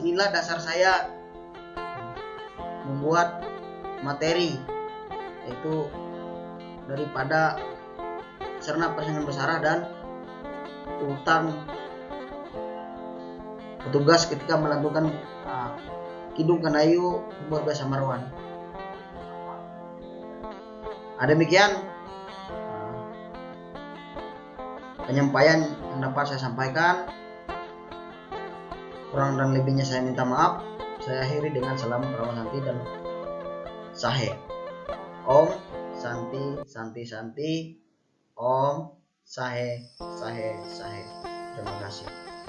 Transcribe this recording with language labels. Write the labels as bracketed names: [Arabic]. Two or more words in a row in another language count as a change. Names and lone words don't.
[Indonesian] Inilah dasar saya membuat materi, yaitu daripada Serna Persembayan Basarah dan urutan petugas ketika melantunkan Kidung Kenayu buat Bahasa Marwan. Demikian penyampaian yang dapat saya sampaikan. Kurang dan lebihnya saya minta maaf. Saya akhiri dengan salam Brahma Santi dan Sahe. Om Santi Santi Santi. Om Sahe Sahe Sahe. Terima kasih.